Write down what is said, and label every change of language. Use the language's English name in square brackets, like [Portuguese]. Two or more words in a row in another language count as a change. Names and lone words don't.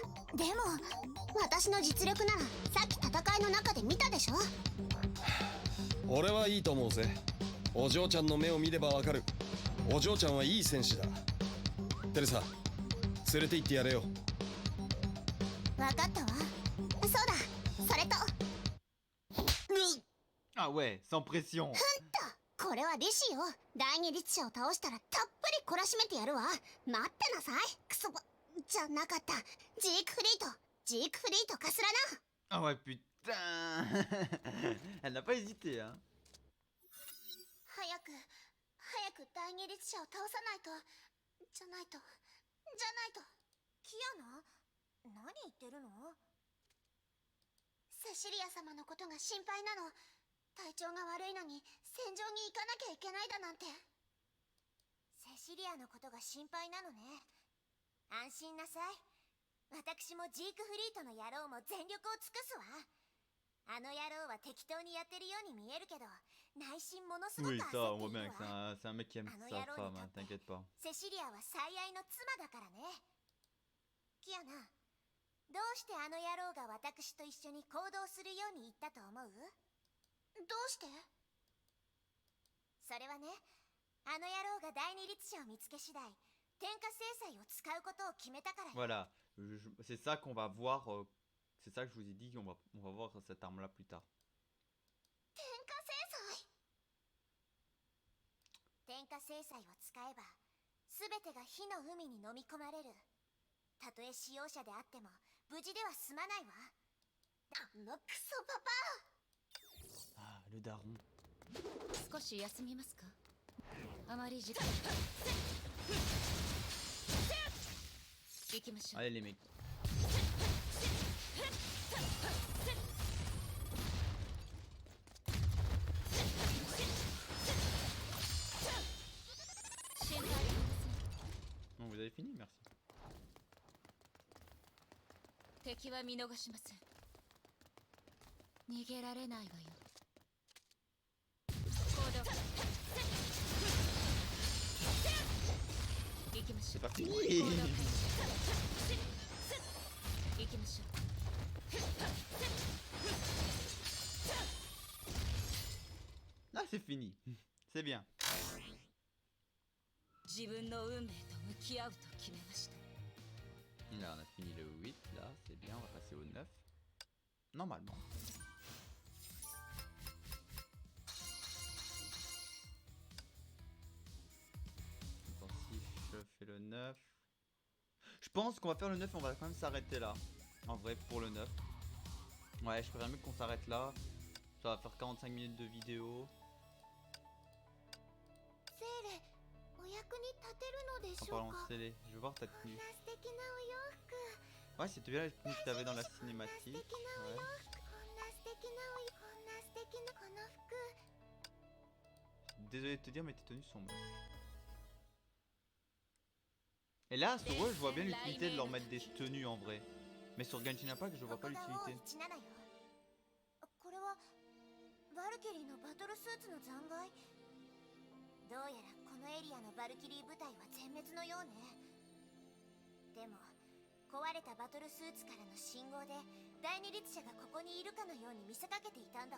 [Japanese] でも私の実力ならさっき戦いの中で見たでしょ。俺はいいと思うぜ。お嬢ちゃんの目を見ればわかる。お嬢ちゃんはいい戦士だ。テレサ、連れて行ってやれよ。わかったわ。そうだ、それと [French] Ah ouais, sans pression. [Japanese] これはリシよ。第二律者を倒したらたっぷり懲らしめてやるわ。待ってなさい。クソバじゃなかった。ジークフリート、ジークフリートかすらな。 [French] Ah ouais, putain. Elle n'a pas hésité, hein. [Japanese] 早く第二律者を倒さないと。じゃないとキアナ、何言ってるの？セシリア様のことが心配なの。体調が悪いのに戦場に行かなきゃいけないだなんて。セシリアのことが心配なのね。安心なさい。私もジークフリートの野郎も全力を尽くすわ。あの野郎は適当にやってるように見えるけど、内心ものすごく [French] Oui, [Japanese] 焦 [French] ça, [Japanese] っ [French] on [Japanese] て [French] voit [Japanese] いる [French] bien que [Japanese] わ。 [French] c'est un mec qui aime sa femme, hein, t'inquiète pas. [Japanese] セシリアは最愛の妻だからね。キアナ、どうしてあの野郎が私と一緒に行動するように言ったと思う？どうして？それはね、あの野郎が第二律者を見つけ次第、 天下制裁を使うことを決めたからよ。 [French] Voilà, c'est ça qu'on va voir. C'est ça que je vous ai dit on va voir cette arme là plus tard. [Japanese] 天下制裁。天下制裁を使えば全てが火の海に飲み込まれる。たとえ使用者であっても無事では済まないわ。あのクソパパ。 [French] Ah, le daron. [Japanese] 少し休みますか。あまり時間。行きましょう。 [French] Allez les mecs. [Japanese] 心配ありません。 [French] Bon, vous avez fini, merci. [Japanese] 敵は見逃しません。逃げられないわよ。行動。行きましょ [French] C'est [Japanese] う。 [French] pas fini. [Japanese] 行きましょう。 [French] Ah, c'est fini. C'est bien. [Japanese] 自分の運命と向き合うと決めました。 [French] Là, on a fini le 8. Là, c'est bien. On va passer au 9. Normalement. Attends, si je fais le 9. Je pense qu'on va faire le 9 et on va quand même s'arrêter là. En vrai, pour le 9. Ouais, je préfère mieux qu'on s'arrête là. Ça va faire 45 minutes de vidéo. [Japanese] セーレ、お役に立てるので [French] En [Japanese] しょう [French] parlant [Japanese] か。 [French] de télé, je veux voir ta [Japanese] こん [French] tenue. [Japanese] な素敵なお洋服。 [French] Ouais, c'était bien la tenue que t'avais dans la [Japanese] こんな [French] cinématique. [Japanese] 素敵なお洋 [French] Ouais. [Japanese] 服。こんな素敵なお洋服。こんな素敵なこの服。 [French] Désolé de te dire, mais tes tenues sont moches. Et là, sur eux, je vois bien l'utilité de leur mettre des tenues en vrai. Mais sur Genshin Impact, je vois [Japanese] こ [French] pas [Japanese] こが王 [French] l'utilité. [Japanese] 17よ。これはバルキリーのバトルスーツの残骸。どうやらこのエリアのバルキリー部隊は全滅のようね。でも壊れたバトルスーツからの信号で第二律者がここにいるかのように見せかけていたんだわ。